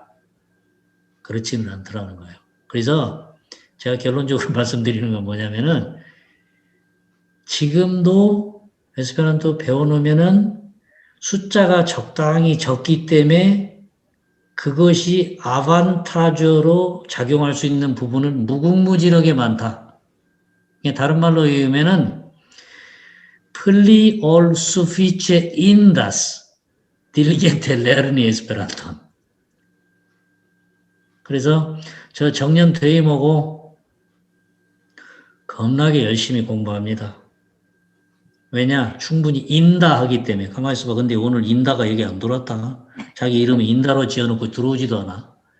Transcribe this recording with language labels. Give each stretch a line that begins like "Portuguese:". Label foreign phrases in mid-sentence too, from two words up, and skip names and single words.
Korean: 그렇지는 않더라는 거예요. 그래서 제가 결론적으로 말씀드리는 건 뭐냐면은 지금도 에스페란토 배워놓으면은 숫자가 적당히 적기 때문에 그것이 아반타주로 작용할 수 있는 부분은 무궁무진하게 많다. 다른 말로 얘기하면은
Esperanto: Pli ol suficie indas diligente lerni Esperanto.
Korean: 그래서 저 정년 퇴임하고 겁나게 열심히 공부합니다. 왜냐? 충분히 인다 하기 때문에. 가만히 있어봐. 근데 오늘 인다가 얘기 안 들어왔다. 자기 이름을 인다로 지어놓고 들어오지도 않아.